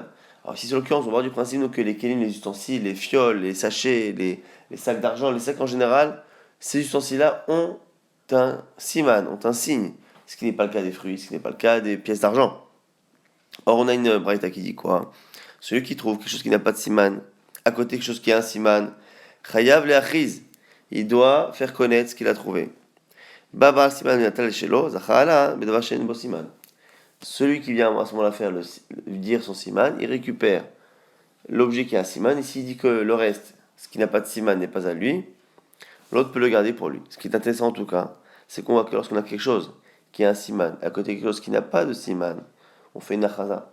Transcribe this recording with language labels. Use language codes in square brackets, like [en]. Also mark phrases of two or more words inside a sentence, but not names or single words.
[fr] Alors ici, sur l'occurrence, on va voir du principe que les kélim, les ustensiles, les fioles, les sachets, les sacs d'argent, les sacs en général, ces ustensiles-là ont un siman, ont un signe. Ce qui n'est pas le cas des fruits, ce qui n'est pas le cas des pièces d'argent. Or, on a une braïta qui dit quoi? Celui qui trouve quelque chose qui n'a pas de siman, à côté quelque chose qui a un siman, [he] חייב להכריז, [fr] il doit faire connaître ce qu'il a trouvé. [he] בא בסימן נטל שלו זכה בדבר שאין בו סימן. [fr] Celui qui vient à ce moment-là faire dire son siman, il récupère l'objet qui a un siman, et s'il dit que le reste, ce qui n'a pas de siman, n'est pas à lui, l'autre peut le garder pour lui. Ce qui est intéressant en tout cas, c'est qu'on voit que lorsqu'on a quelque chose qui a un siman, à côté quelque chose qui n'a pas de siman, on fait une achaza.